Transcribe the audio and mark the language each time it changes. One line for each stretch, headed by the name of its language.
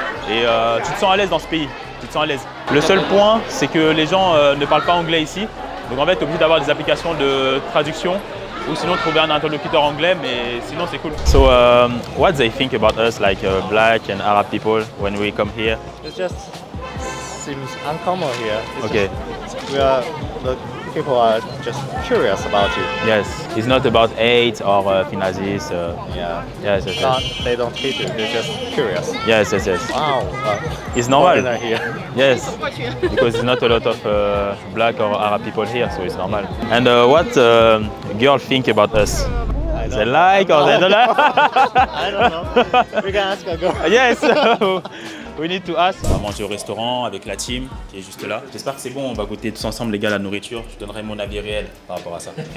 French: Et tu te sens à l'aise dans ce pays. Tu te sens à l'aise. Le seul point, c'est que les gens ne parlent pas anglais ici. Donc en fait, tu es obligé d'avoir des applications de traduction ou sinon trouver un interlocuteur anglais, mais sinon c'est cool.
English: So, what they think about us, like black and Arab people, when we come here? It's just seems uncommon here. Okay. The people are just curious about you. Yes. It's not about hate or finazis. Yeah. Yes, yes, yes. They don't hate you. They're just curious. Yes, yes, yes. Wow. It's normal. Foreigner here. Yes, because there's not a lot of black or Arab people here, so it's normal. And what girls think about us? They like or they don't like? I don't know. We can ask a girl. Yes, we need to ask.
French: On va manger au restaurant avec la team qui est juste là. J'espère que c'est bon, on va goûter tous ensemble les gars la nourriture. Je donnerai mon avis réel par rapport à ça.